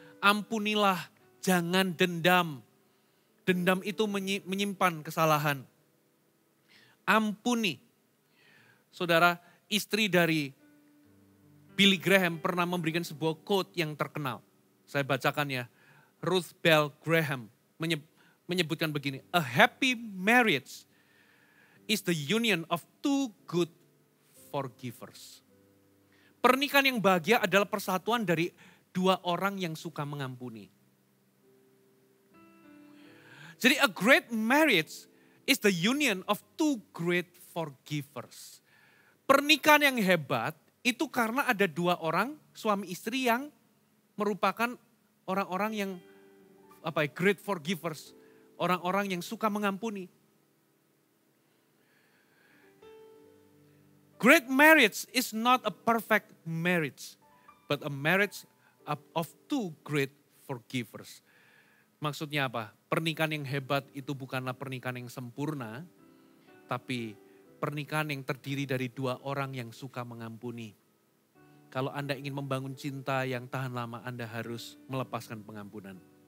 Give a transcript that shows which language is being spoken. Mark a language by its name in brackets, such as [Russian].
[Indonesian] Ampunilah, jangan dendam. Dendam itu menyimpan kesalahan. Ampuni. Saudara, istri dari Billy Graham pernah memberikan sebuah quote yang terkenal. Saya bacakan ya. Ruth Bell Graham menyebutkan begini. [English] A happy marriage is the union of two good forgivers. [Indonesian] Pernikahan yang bahagia adalah persatuan dari dua orang yang suka mengampuni. [English] Jadi a great marriage is the union of two great forgivers. [Indonesian] Pernikahan yang hebat itu karena ada dua orang suami istri yang merupakan orang-orang yang [English] great forgivers, [Indonesian] orang-orang yang suka mengampuni. [English] Great marriage is not a perfect marriage, but a marriage of two great forgivers. [Indonesian] Maksudnya apa? Pernikahan yang hebat itu bukanlah pernikahan yang sempurna, tapi pernikahan yang terdiri dari dua orang yang suka mengampuni. Kalau Anda ingin membangun cinta yang tahan lama, Anda harus melepaskan pengampunan.